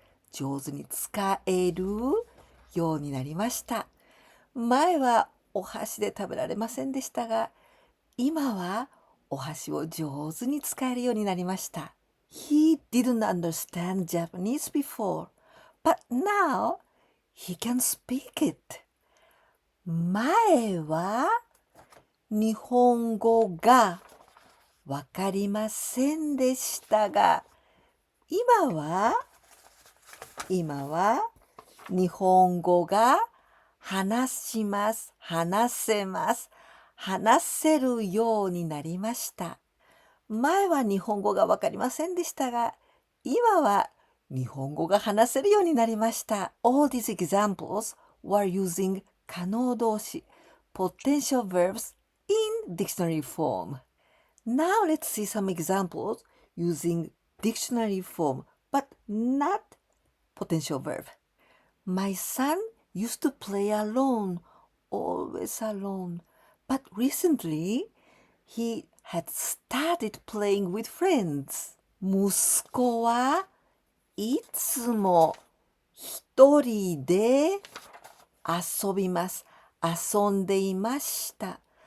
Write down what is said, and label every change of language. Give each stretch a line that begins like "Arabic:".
Japanese: 上手に使えるようになりました。前はお箸で食べられませんでしたが、今はお箸を上手に使えるようになりました。
English: He didn't understand Japanese before, but now he can speak it.
Japanese: 前は日本語がわかりませんでしたが、今は日本語が話せるようになりました。前は日本語がわかりませんでしたが、今は日本語が話せるようになりました。
English: All these examples were using 可能動詞 potential verbs in dictionary form. Now let's see some examples using dictionary form but not potential verb. My son used to play alone, always alone. But recently, he had started playing with friends.
Japanese: 息子はいつも一人で遊んでいました。